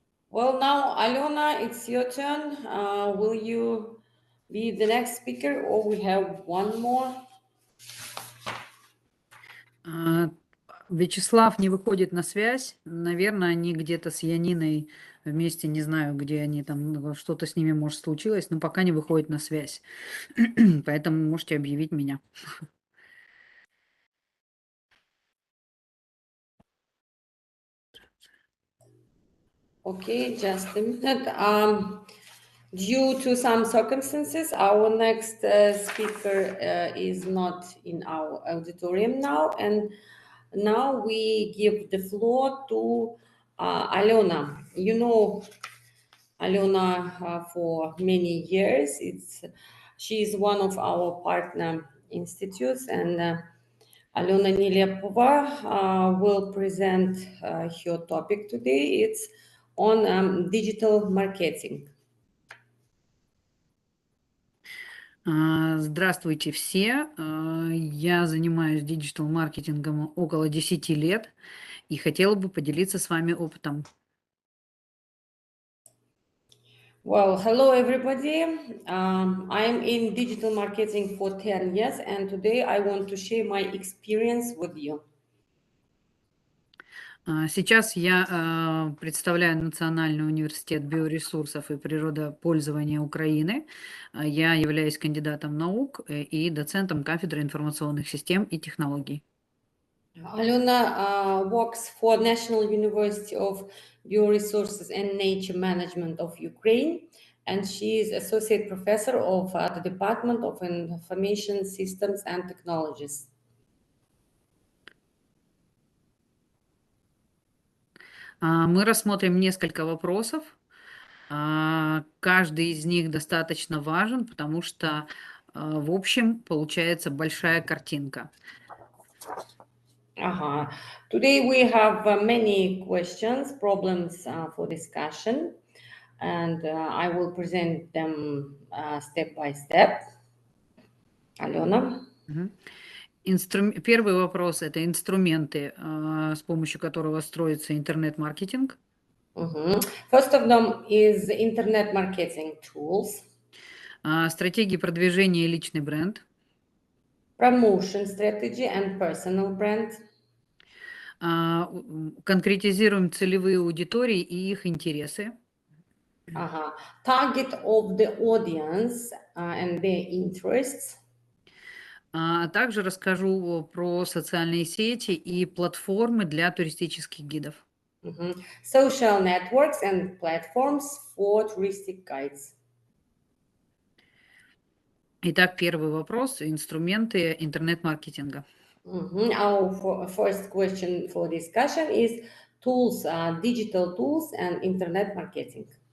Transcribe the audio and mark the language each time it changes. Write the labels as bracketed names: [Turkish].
[English] Well, now, Alona, it's your turn. Will you be the next speaker, or we have one more? [Russian] Вячеслав не выходит на связь. Наверное, они где-то с Яниной вместе, не знаю, где они там, что-то с ними, может, случилось, но пока не выходит на связь. Поэтому можете объявить меня. [English] Okay, just a minute. Due to some circumstances, our next speaker is not in our auditorium now, and now we give the floor to Alona. You know Alona for many years. She is one of our partner institutes, and Alona Nilepova will present her topic today. It's on digital marketing. [Russian] Здравствуйте все. Я занимаюсь диджитал-маркетингом около 10 лет и хотела бы поделиться с вами опытом. [English] Well, hello everybody. I'm in digital marketing for 10 years, and today I want to share my experience with you. [Russian] Сейчас я представляю Национальный университет биоресурсов и природопользования Украины. Я являюсь кандидатом наук и доцентом кафедры информационных систем и технологий. [English] Alona works for National University of Bioresources and Nature Management of Ukraine, and she is associate professor of the Department of Information Systems and Technologies. [Russian] Мы рассмотрим несколько вопросов. Каждый из них достаточно важен, потому что в общем получается большая картинка. [English] Today we have many questions, problems for discussion, and I will present them step by step. Alona? [Russian] Первый вопрос – это инструменты, с помощью которого строится интернет-маркетинг. [English] First of them is internet marketing tools. [Russian] Стратегии продвижения и личный бренд. [English] Promotion strategy and personal brand. [Russian] Конкретизируем целевые аудитории и их интересы. [English] Target of the audience and their interests. [Russian] Также расскажу про социальные сети и платформы для туристических гидов. [English] Social networks and platforms for touristic guides. [Russian] Итак, первый вопрос – инструменты интернет-маркетинга. [English] Our first question for discussion is tools, digital tools and internet marketing.